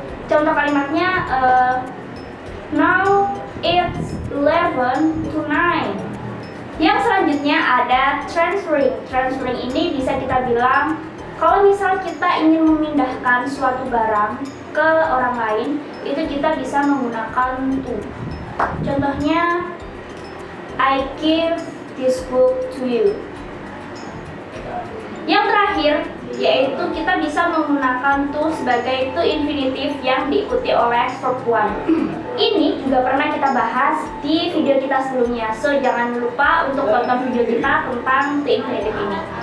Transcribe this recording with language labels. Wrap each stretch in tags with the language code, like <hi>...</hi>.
<id>Contoh kalimatnya</id> <en>now it's 11 to 9.</en> <id>Yang selanjutnya ada transferring. Transferring ini bisa kita bilang kalau misal kita ingin memindahkan suatu barang ke orang lain, itu kita bisa menggunakan to. Contohnya</id> <en>I give this book to you.</en> <id>Yang terakhir yaitu kita bisa menggunakan to sebagai to infinitive yang diikuti oleh verb one. Ini juga pernah kita bahas di video kita sebelumnya.</id> <en>So</en> <id>jangan lupa untuk tonton video kita tentang to infinitive ini.</id>